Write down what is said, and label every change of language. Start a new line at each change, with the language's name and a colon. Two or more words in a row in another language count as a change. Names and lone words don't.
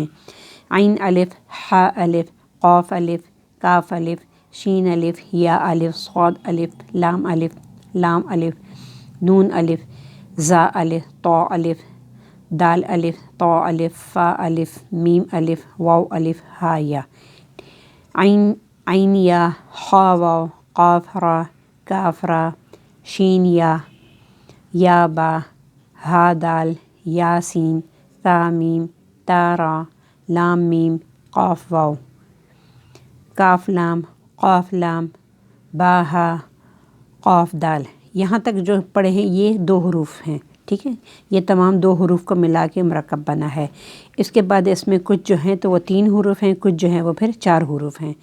Urdu: عین الف، ہا الف، قاف الف، کاف الف، شین الف، یا الف، صاد الف، لام الف، لام الف، نون الف، زا الف، طا الف، دال الف، طا الف، فا الف، میم الف، واو الف، ہا یا، عین یا، خا واو، قاف را، کاف را، شین یا با، ہا دال، یا سین، تا میم تا را لام میم قاف واو کاف لام قاف لام با ہا قاف دال. یہاں تک جو پڑھے ہیں یہ 2 حروف ہیں، ٹھیک ہے. یہ تمام 2 حروف کو ملا کے مرکب بنا ہے۔ اس کے بعد اس میں کچھ جو ہیں تو وہ 3 حروف ہیں، کچھ جو ہیں وہ پھر 4 حروف ہیں.